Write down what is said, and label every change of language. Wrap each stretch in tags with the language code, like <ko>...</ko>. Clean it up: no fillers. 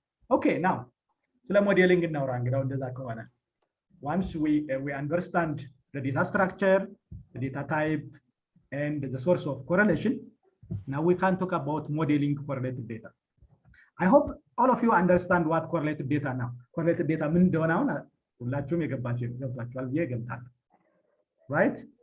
<en>ኦኬ ናው</en> <am>ስለ ሞዴሊንግ እናውራ። እንግዲህ እንደዛ ከሆነ</am> <en>once we understand the data structure, the data type and the source of correlation, now we can talk about modeling correlated data. I hope all of you understand what correlated data now.</en> <am>Correlated data ምን እንደሆነ አሁን ሁላችሁም ገብታችኋል ብዬ እገምታለሁ። ራይት</am>